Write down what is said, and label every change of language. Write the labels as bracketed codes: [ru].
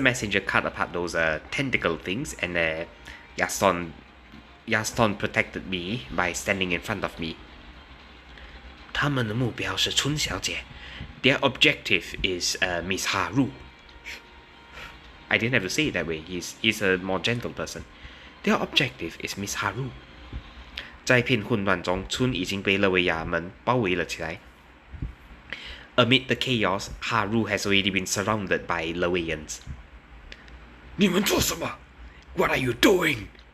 [en] Messenger cut apart those tentacle things and Yaston protected me by standing in front of me. [zh] 他们的目标是春小姐. [en] Their objective is Miss Haru. I didn't have to say it that way. He's a more gentle person. Their objective is Miss Haru. [zh] 在片混乱中，村已经被勒维亚们包围了起来。 [en] Amid the chaos, Haru has already been surrounded by Lewayans. [zh] 你们做什么 [en] What are you doing?